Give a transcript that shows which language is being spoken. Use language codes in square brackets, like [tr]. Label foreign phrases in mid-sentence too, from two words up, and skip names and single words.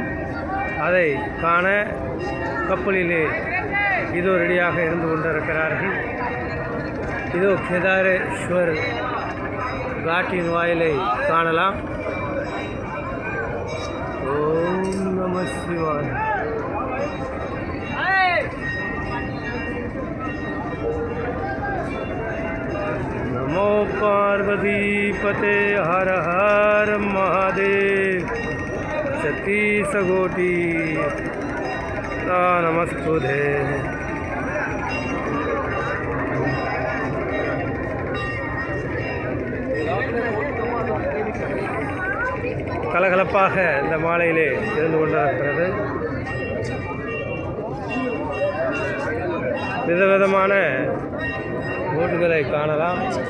[ta] அதை காண கப்பலிலே இதோ ரெடியாக இருந்து கொண்டிருக்கிறார்கள். இதோ கேதாரேஸ்வர் காட்டின் வாயிலை காணலாம். [sa] ओम् नम शिवाय. नमो पार्वती पते हर हर महादेव. सतीश गोटी नमस्तुते. [ta] கலகலப்பாக இந்த மாலையிலே இருந்து கொண்டிருக்கிறது. விதவிதமான போட்டுகளை காணலாம்.